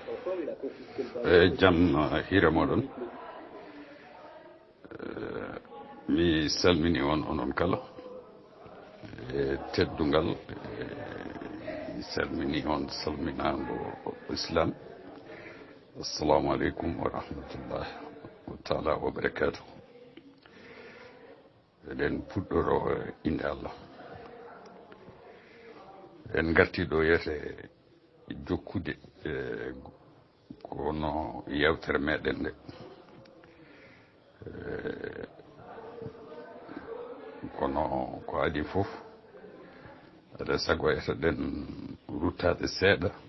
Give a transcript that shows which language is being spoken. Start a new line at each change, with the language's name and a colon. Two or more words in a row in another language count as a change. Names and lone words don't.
Fula: jam hire moɗon mi salmini on onon kala teddungal mi salmini on salminago islam.
Arabic: السلام عليكم ورحمة الله وتعالى وبركاته.
Fula: Eɗen puɗɗoro inde Allah. En garti ɗo yete jokkude kono yewtere meɗen nde kono ko adi fof aɗa sago eteɗen ruttade seeɗa